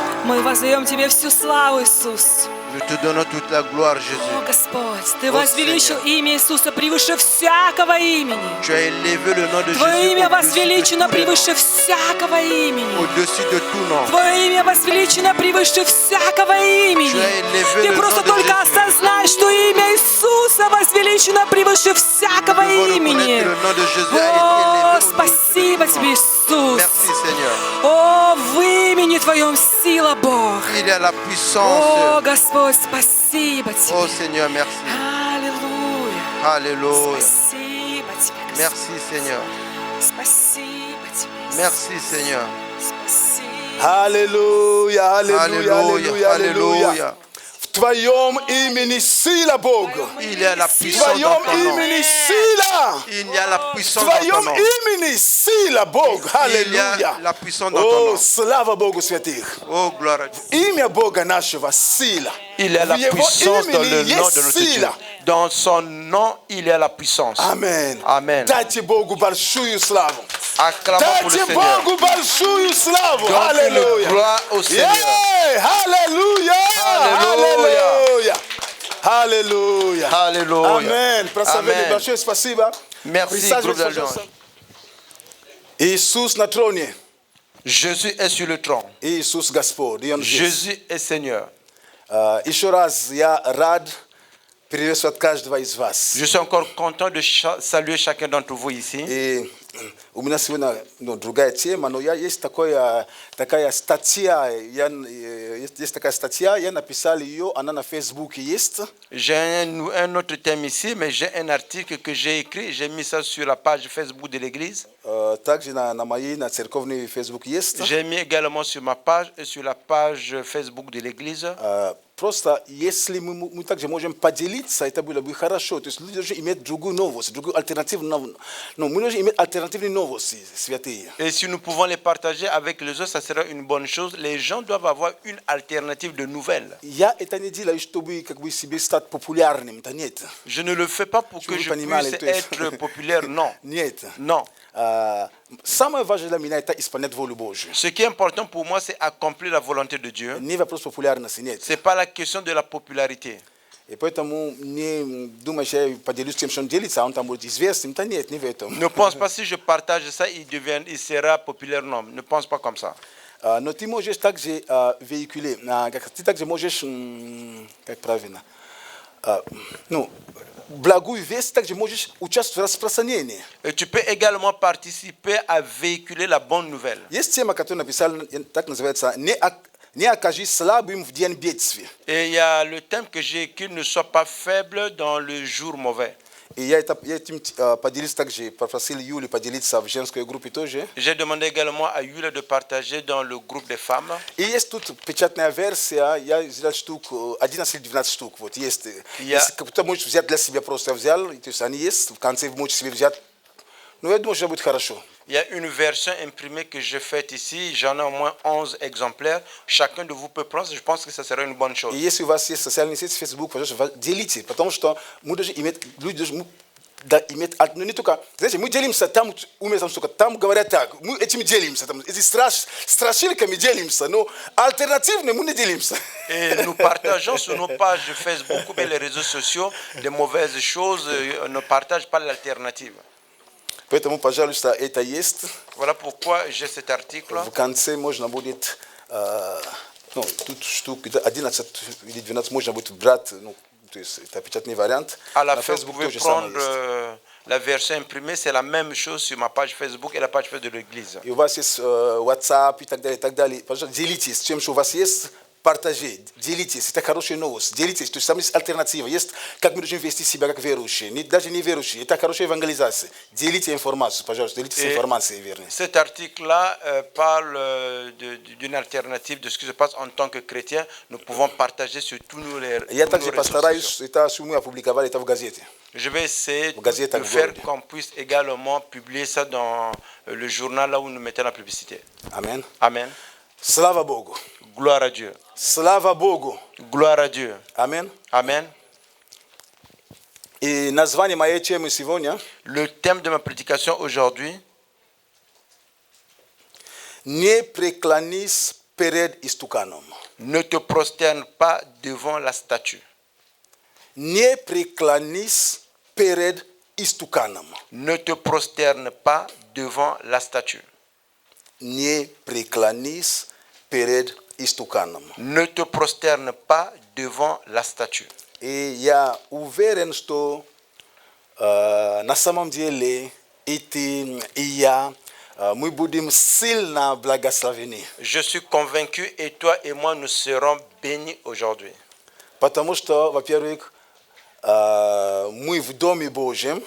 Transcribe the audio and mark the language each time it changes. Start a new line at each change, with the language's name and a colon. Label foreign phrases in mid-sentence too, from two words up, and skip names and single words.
Russian: Мы воздаем Тебе всю славу, Иисус.
French: Nous te donnons toute la gloire,
Russian: О,
French: Jésus.
Russian: Господь, Ты О, возвеличил
French: Сеньор.
Russian: имя Иисуса превыше всякого имени.
French: Tu as élevé le nom de Jésus
Russian: Твое имя
French: au-dessus
Russian: возвеличено
French: de tous les
Russian: превыше
French: noms.
Russian: всякого имени.
French: Au-dessus de tout nom.
Russian: Твое имя возвеличено превыше всякого имени.
French: élevé
Russian: Ты
French: le
Russian: просто
French: nom de
Russian: только
French: Jésus.
Russian: осознай, что имя Иисуса возвеличено превыше всякого
French: Nous devons
Russian: имени.
French: reconnaître le nom de Jésus a été
Russian: О,
French: élevé au-dessus de
Russian: спасибо
French: tout
Russian: Тебе,
French: nom.
Russian: Иисус.
French: Merci, Seigneur.
Russian: О, в имени Твоем сила, Бог.
French: Il y a la
Russian: О,
French: puissance.
Russian: Господь, спасибо Тебе.
French: Oh Seigneur, merci.
Russian: Аллилуйя.
French: Alléluia.
Russian: Спасибо Тебе, Господь.
French: Merci, Seigneur.
Russian: Спасибо Тебе, Иисус.
French: Merci, Seigneur.
Russian: Спасибо. Аллилуйя, аллилуйя, аллилуйя, аллилуйя.
French: Alléluia.
Russian: В Твоем имени сила Бога.
French: Il y a la
Russian: В
French: puissance
Russian: Твоем
French: dans ton nom.
Russian: имени сила.
French: Il y a la
Russian: В
French: puissance dans ton
Russian: Твоем
French: nom.
Russian: имени сила Бога.
French: Il y a
Russian: Аллилуйя.
French: la puissance dans ton
Russian: О,
French: nom.
Russian: слава Богу святых.
French: Oh, gloire à Dieu.
Russian: Имя Бога нашего сила.
French: Il y a la
Russian: В Его
French: puissance dans le
Russian: имени
French: nom
Russian: есть
French: de notre Dieu.
Russian: сила.
French: Dans son nom, il y a la puissance.
Russian: Аминь.
French: Amen.
Russian: Дайте Богу большую славу.
French: Acclamons pour le
Russian: Дайте
French: Seigneur.
Russian: Богу большую славу.
French: Donc une
Russian: Аллилуйя. gloire au Seigneur. Аллилуйя. Аллилуйя. Аллилуйя. Аллилуйя. Аминь. Прославили
French: Amen.
Russian: большое спасибо.
French: Merci,
Russian: Присаживайтесь,
French: groupe d'Alliance.
Russian: пожалуйста. Иисус на троне.
French: Jésus est sur le trône.
Russian: Иисус Господь. И Он здесь.
French: Jésus est Seigneur.
Russian: Еще раз я рад приветствовать каждого из вас.
French: Je suis encore content de saluer chacun d'entre vous ici.
Russian: И у меня сегодня другая тема, но есть такая статья, есть такая статья, я написал ее, она на Фейсбуке есть.
French: J'ai un autre thème ici, mais j'ai un article que j'ai écrit. J'ai mis ça sur la page Facebook de l'église.
Russian: Также на моей, на церковной Facebook есть.
French: J'ai mis également sur ma page et sur la page Facebook de l'église.
Russian: Просто если мы также можем поделиться, это было бы хорошо. То есть люди должны иметь другую новость, другую альтернативу. Но мы должны иметь альтернативные новости, святые.
French: Et si nous pouvons les partager avec les autres, ça sera une bonne chose. Les gens doivent avoir une alternative de nouvelles.
Russian: Я это не делаю, чтобы как бы себе стать популярным, это нет.
French: Je ne le fais pas pour que je puisse être populaire, non.
Russian: Нет.
French: Non.
Russian: Самое важное для меня это исполнять волю Божью.
French: Ce qui est important pour moi, c'est accomplir la volonté de Dieu.
Russian: Не вопрос популярности, нет.
French: Ce n'est pas la question de la popularité.
Russian: И поэтому не думай, что я поделюсь тем, что он делится, а он там будет известным. Да нет, не в этом.
French: Ne pense pas si je partage ça, il sera populaire, non. Ne pense pas comme ça.
Russian: Но ты можешь также véhiculer, ты также можешь, как правильно, благую весть, также можешь участвовать в распространении.
French: Et tu peux également participer à véhiculer la bonne nouvelle.
Russian: Есть тема, которую написал, так называется, не окажись слабым в день бедствия.
French: Et il y a le thème que j'ai écrit, ne sois pas faible dans le jour mauvais.
Russian: И я этим поделился также, попросил Юли поделиться в женской группе тоже.
French: J'ai demandé également à Yule de partager dans le groupe des femmes.
Russian: И есть тут печатная версия, я взял штук, 11-12 штук, вот есть. Если кто-то может взять для себя, просто взял, то есть они есть, в конце вы можете себе взять. Но я думаю, что будет хорошо.
French: Il y a une version imprimée que j'ai faite ici. J'en ai au moins 11 exemplaires. Chacun de vous peut prendre. Je pense que ça serait une bonne chose.
Russian: И если у вас есть социальные сети, Facebook, пожалуйста, делите, потому что мы должны иметь, люди должны иметь, ну не только, знаете, мы делимся там, там столько, там говорят так, мы этим делимся, там, эти страшилками делимся, но альтернативно мы не делимся.
French: Et nous partageons sur nos pages Facebook ou bien les réseaux sociaux des mauvaises choses. On ne partage pas l'alternative.
Russian: Поэтому, пожалуйста, это есть.
French: Voilà pourquoi j'ai cet article.
Russian: В конце можно будет, ну, тут штук 11 или 12 можно будет брать, ну, то есть это печатный вариант.
French: À la
Russian: На
French: fin, vous
Russian: Facebook
French: pouvez
Russian: тоже самое
French: prendre
Russian: есть.
French: la version imprimée. C'est la même chose sur ma page Facebook et la page Facebook de l'église.
Russian: И у вас есть WhatsApp и так далее, и так далее. Пожалуйста, делитесь тем, что у вас есть. Партажи, делитесь, это хорошая новость, делитесь, то есть там есть альтернатива, есть как мы должны вести себя как верующие, даже не верующие, это хорошая евангелизация. Делите информацию, пожалуйста, делитесь информацией верной.
French: Cet article-là parle d'une alternative de ce qui se passe en tant que chrétien. Nous pouvons partager sur tous nos réseaux sociaux.
Russian: Я также постараюсь, это мы опубликовали это в газете.
French: Je vais essayer de faire qu'on puisse également publier ça dans le journal là où nous mettons la publicité. Amen. Amen.
Russian: Слава Богу.
French: Gloire à Dieu.
Russian: Слава Богу.
French: Gloire à Dieu. Amen. Amen.
Russian: И название моей темы сегодня.
French: Le thème de ma prédication aujourd'hui.
Russian: Не преклонись перед истуканом.
French: Ne te prosterne pas devant la statue.
Russian: Не преклонись перед истуканом.
French: Ne te prosterne pas devant la statue.
Russian: Не преклонись перед истуканом.
French: Ne te prosterne pas devant la statue.
Russian: И я уверен что на самом деле и ты и я мы будем сильно благословение.
French: Je suis convaincu et toi et moi nous serons bénis aujourd'hui.
Russian: Потому что, во-первых, мы в доме Божьем,